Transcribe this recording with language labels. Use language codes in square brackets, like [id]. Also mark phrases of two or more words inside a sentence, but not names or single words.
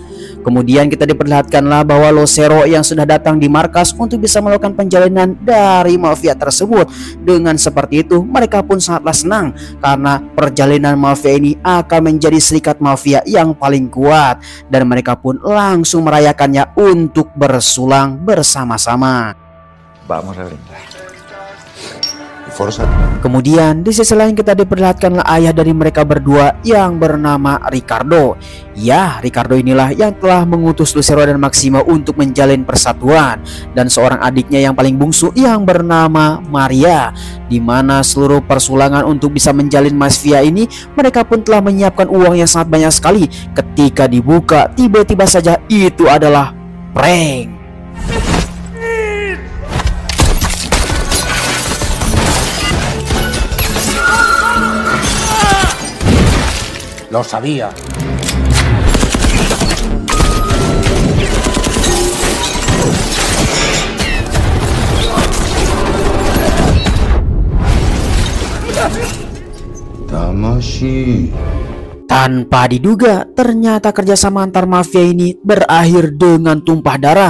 [id] Kemudian kita diperlihatkanlah bahwa Lucero yang sudah datang di markas untuk bisa melakukan penjalinan dari mafia tersebut. Dengan seperti itu, mereka pun sangatlah senang karena perjalanan mafia ini akan menjadi serikat mafia yang paling kuat, dan mereka pun langsung merayakannya untuk bersulang bersama-sama. [es] Vamos a brindar. [id] Kemudian di sisi lain kita diperlihatkanlah ayah dari mereka berdua yang bernama Ricardo. Ya, Ricardo inilah yang telah mengutus Lucero dan Maximo untuk menjalin persatuan, dan seorang adiknya yang paling bungsu yang bernama Maria. Di mana seluruh persulangan untuk bisa menjalin mafia ini, mereka pun telah menyiapkan uang yang sangat banyak sekali. Ketika dibuka, tiba-tiba saja itu adalah prank. [es] Lo sabía. Tamashi. [id] Tanpa diduga, ternyata kerjasama antar mafia ini berakhir dengan tumpah darah.